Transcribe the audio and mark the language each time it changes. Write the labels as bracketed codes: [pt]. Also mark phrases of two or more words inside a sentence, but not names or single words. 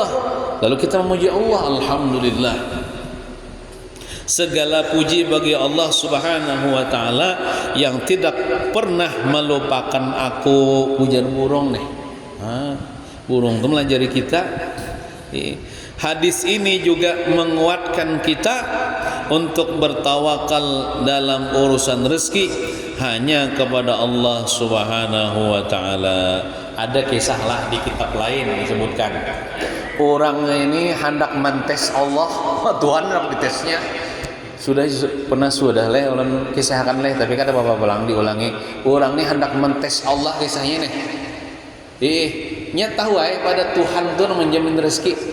[id] Lalu kita memuji Allah, alhamdulillah. Segala puji bagi Allah [ar] Subhanahu wa taala [id] yang tidak pernah melupakan aku. [bjn] Ujar burung nih. Burung itu melajari kita. [id] Hadis ini juga menguatkan kita untuk bertawakal dalam urusan rezeki hanya kepada Allah [ar] Subhanahu wa taala. [bjn] Ada kisah lah di kitab lain disebutkan. Orang ini hendak mentes Allah, Tuhan hendak ditesnya. Sudah orang kisahkan leh, tapi kata Bapak Belang diulangi. Orang ini hendak mentes Allah kisahnya nih. Nya tahu pada Tuhan itu menjamin rezeki.